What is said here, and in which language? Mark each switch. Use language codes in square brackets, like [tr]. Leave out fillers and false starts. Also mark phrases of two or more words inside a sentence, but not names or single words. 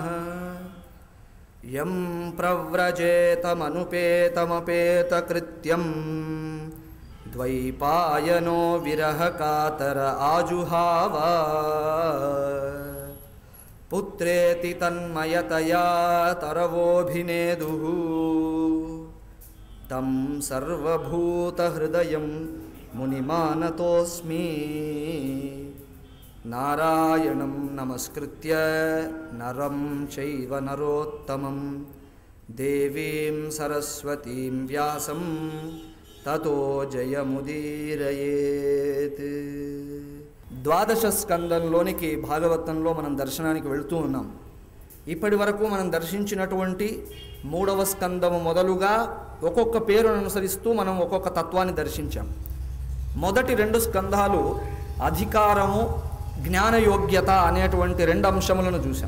[sa] यं प्रव्रजेतमनुपेतमपेतकृत्यं द्वैपायनो विरहकातर आजुहाव पुत्रेति तन्मयतया तरवोऽभिनेदुः तं सर्वभूतहृदयं मुनिमानतोऽस्मि। नारायणं नमस्कृत्य नरं चैव नरोत्तमं देवीं सरस्वतीं व्यासं ततो जयमुदीरयेत्। [te] ద్వాదశ స్కందంలోనికి భాగవతంలో మనం దర్శనానికి వెళ్తూ ఉన్నాం. ఇప్పటి వరకు మనం దర్శించినటువంటి 3వ స్కందము మొదలుగా ఒక్కొక్క పేరును అనుసరిస్తూ మనం ఒక్కొక్క తత్వాన్ని దర్శించాం. మొదటి 2 స్కందాలు అధికారము, జ్ఞానయోగ్యత అనేటువంటి 2 అంశములను చూసాం.